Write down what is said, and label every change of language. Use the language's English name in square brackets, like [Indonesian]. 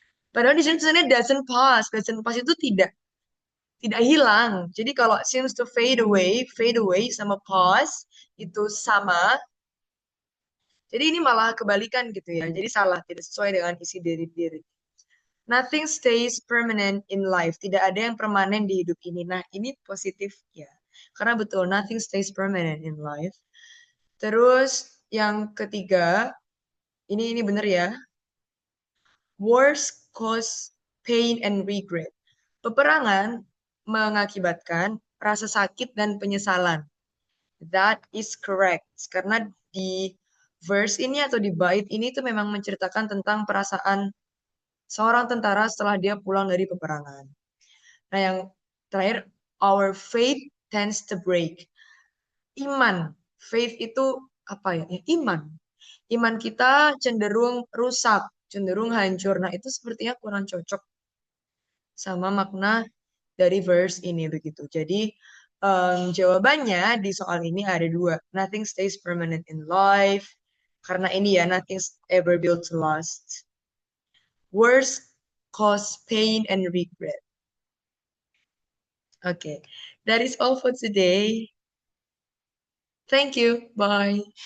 [Indonesian] Padahal di sini tulisannya doesn't pass itu tidak hilang. Jadi kalau seems to fade away sama pause itu sama, Jadi ini malah kebalikan gitu ya. Jadi salah, tidak sesuai dengan isi dari diri. [English] Nothing stays permanent in life. [Indonesian] Tidak ada yang permanen di hidup ini. Nah, ini positif ya. Karena betul, nothing stays permanent in life. Terus yang ketiga, ini benar ya. Wars cause pain and regret. Peperangan mengakibatkan rasa sakit dan penyesalan. That is correct. Karena di verse ini atau di bait ini tuh memang menceritakan tentang perasaan seorang tentara setelah dia pulang dari peperangan. [English] Nah, yang terakhir, our faith tends to break. [Indonesian] Iman, faith itu apa ya? Ya, iman. Iman kita cenderung rusak, cenderung hancur. Nah, itu sepertinya kurang cocok sama makna dari verse ini begitu. Jadi jawabannya di soal ini ada dua. [English] Nothing stays permanent in life. Karena ini ya, nothing's ever built to last. Words cause pain and regret. Okay, that is all for today. Thank you. Bye.